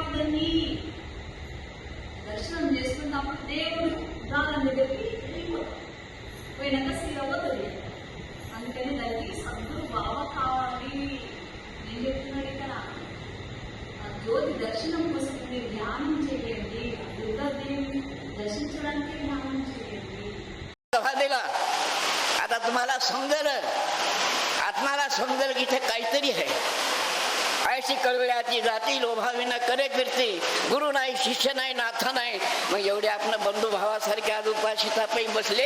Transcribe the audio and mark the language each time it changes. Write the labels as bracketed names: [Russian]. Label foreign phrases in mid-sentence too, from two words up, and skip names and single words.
[Telugu] దాన్ని దర్శనం చేసుకున్నప్పుడు దేవుడు దాని దగ్గరికి వెళ్ళిపోతాం, పోయినాక స్థిరపోతుంది. అందుకని దానికి సద్గురు బావ కావాలి. నేను చెప్తున్నాడు ఇక్కడ, ఆ జ్యోతి దర్శనం కోసం మీరు ధ్యానం చేయండి, దుర్గాదేవిని దర్శించడానికి ధ్యానం చేయండి. [Marathi] आता तुम्हाला समजेल, आत्माला समजेल की इथे काहीतरी आहे. ऐशी कळवळ्याची जाती लोभाविना करे फिरती, गुरु नाही, शिष्य नाही, नाथ नाही. मग एवढे आपण बंधू भावासारखे आज उपाशितापै बसले.